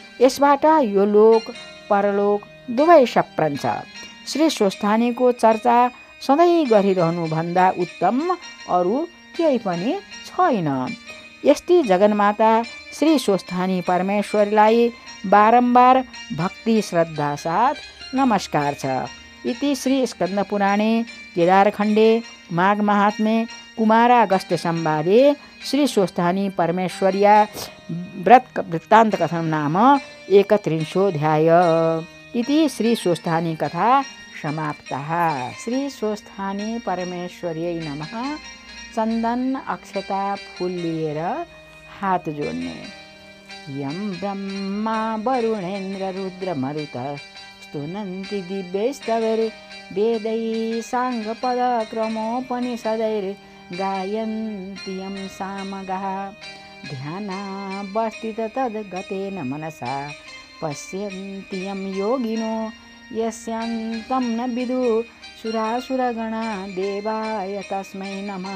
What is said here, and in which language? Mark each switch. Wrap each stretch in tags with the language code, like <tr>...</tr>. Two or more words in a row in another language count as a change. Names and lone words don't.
<ne>यसबाट यो लोक परलोक दुवै सप्रन्छ। श्री स्वस्थानीको चर्चा सधैँ गरिरहनुभन्दा उत्तम अरू केही पनि छैन। यस्ती जगन्माता श्री स्वस्थानी परमेश्वरीलाई बारम्बार भक्ति श्रद्धा साथ नमस्कार छ।</ne> <sa>इति श्री स्कन्द पुराणे केदारखण्डे माघ महात्म्ये कुमारागस्त्य संवादे श्री स्वस्थानी परमेश्वर्या व्रत वृत्तान्त कथनं नाम 31 इति श्री स्वस्थानी कथा समाप्तः। श्री स्वस्थानी परमेश्वर्यै नमः।</sa> <ne>चन्दन अक्षता फूल लिएर हात जोड्ने।</ne> <sa>यम ब्रह्मा वरुणेन्द्र रुद्र मरुत स्तुनन्ति दिव्यैस्तवैर् वेदैः साङ्गपदक्रमोपनिषदैर् गायन्ति यं सामगाः। ध्यानावस्थित तद्गतेन मनसा पश्यन्ति यं योगिनो यस्यान्तं न विदुः सुरासुरगणा देवाय तस्मै नमः।</sa>